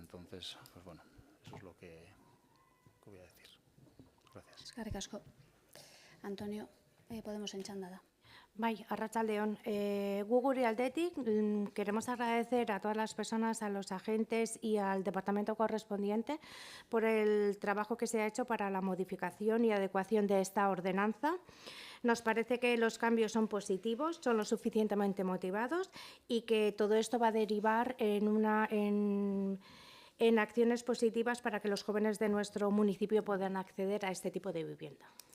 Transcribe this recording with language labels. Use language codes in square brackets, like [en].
[es] Entonces, pues bueno, eso es lo que voy a decir. Gracias. [eu] Eskerrik asko. Antonio, Podemosen txanda da. Bai, arratsaldeon. [es] Gu gure aldetik queremos agradecer a todas las personas, a los agentes y al departamento correspondiente por el trabajo que se ha hecho para la modificación y adecuación de esta ordenanza. Nos parece que los cambios son positivos, son lo suficientemente motivados y que todo esto va a derivar en acciones positivas para que los jóvenes de nuestro municipio puedan acceder a este tipo de vivienda.